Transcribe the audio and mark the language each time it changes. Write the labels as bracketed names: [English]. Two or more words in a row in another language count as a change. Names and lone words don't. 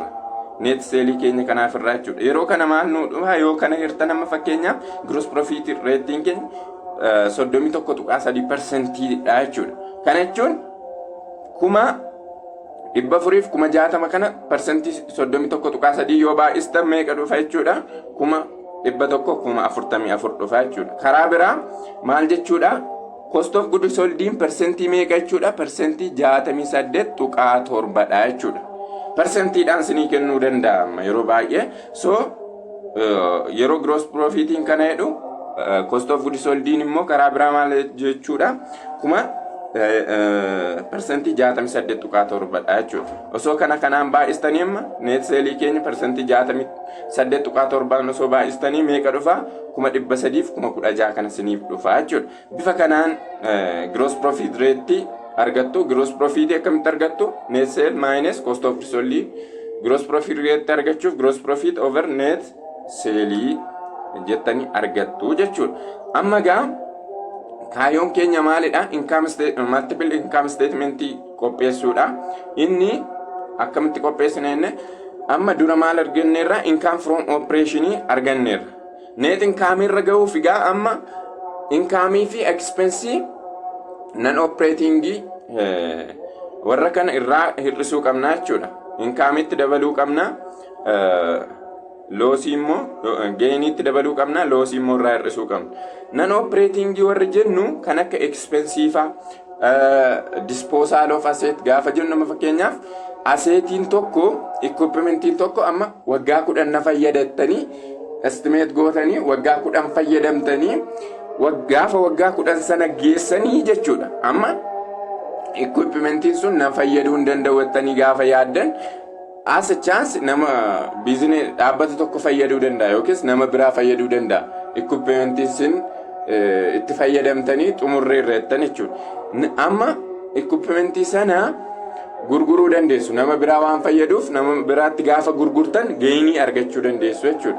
[English] Net sale [Oromo] keenya kanaaf irra jechuudha. Yeroo kana maal nu dhufa yoo kana hirtan amma fakkeenyaaf [English] gross profit rate [Oromo] keenya 31.3% dha jechuudha. Kana jechuun 460 kana percentii 31.3 yoo baay'istan meeqa dhufa jechuudha? 144 dhufa jechuudha. Karaa biraa maal jechuudha? [English] Cost of goods sold [Oromo] percentii meeqa jechuudha? Percentii 68.7 dha jechuudha. Persentiidhaan sinii kennuu danda'ama yeroo baay'ee. So yeroo [English] gross profit [Oromo] kana jedhu [English] cost of goods sold [Oromo] immoo karaa biraa maal jechuudha? Percentii 68.7 dha jechuudha. Osoo kanaan baay'istanii amma [English] net sale [Oromo] keenya percentii 68.7 osoo baay'istanii meeqa dhufa? 316 kana siniif dhufa jechuudha. Bifa kanaan [English] gross profit rate [Oromo] argattu. [English] Gross profit [Oromo] akkamitti argattu? [English] Net sale minus cost of goods sold. Gross profit rate [Oromo] argachuuf [English] gross profit over net sale [Oromo] jettanii argattu jechuudha. Amma gaa kaayoon keenya maalidha? [English] Multiple income statement [Oromo] qopheessuudha. Inni akkamitti qopheessina jenne amma dura maal arganneerra? [English] Income from operation [Oromo] arganneerra. [English] Net income [Oromo] irra ga'uuf egaa amma income fi [English] expense non operating [Oromo] warra kana irraa hir'isuu qabna jechuudha. Income itti dabaluu qabna. Loosii immoo gainiitti dabaluu qabna. Loosii immoo irraa hir'isuu qabna. [English] Non operating [Oromo] warri jennu kan akka [English] expensive disposal of asset [Oromo] gaafa jennu amma fakkeenyaaf assetiin tokko equipmentiin tokko amma waggaa 10 fayyadattanii estimate gootanii waggaa 10 fayyadamtanii gaafa waggaa 10 sana geessanii jechuudha. Amma equipmentiin sun na fayyaduu hin danda'attanii gaafa yaaddan [English] as a chance [Oromo] nama business dhaabbata tokko fayyaduu danda'a yookiis nama biraa fayyaduu danda'a. Equipmentiin sun itti fayyadamtanii xumurree irreettan jechuudha. Amma equipmentii sana gurguruu dandeessu. Nama biraa waan fayyaduuf nama biraatti gaafa gurgurtan gainii argachuu dandeessu jechuudha.